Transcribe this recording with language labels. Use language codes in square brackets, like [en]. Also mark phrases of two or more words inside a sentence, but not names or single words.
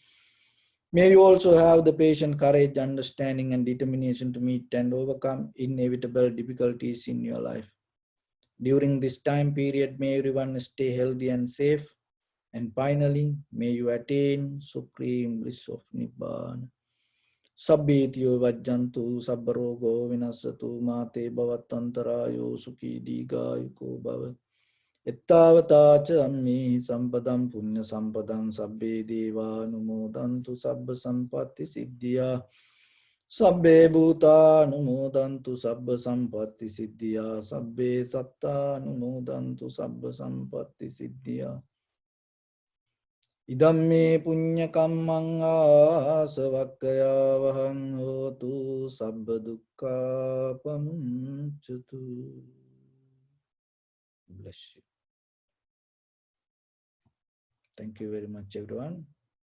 [en] May you also have the patient courage, understanding, and determination to meet and overcome inevitable difficulties in your life. During this time period, may everyone stay healthy and safe. And finally, may you attain supreme bliss of Nibbana. [pi] Sabbetiyo vajjantu sabbarogo vinasatu mate bhavatantarayo sukhi digayuko bhavat. Ittavata cha ammi sampadam punya sampadam sabbe deva numodantu sabba sampatti siddhya. Sabbe bhuta numodantu sabba sampatti siddhya. Sabbe satta numodantu sabba sampatti siddhya. Idamme punya kammang asavakkaya vahang hotu sabba dukkha pamuncatu. [en] Bless you. Thank you very much, everyone.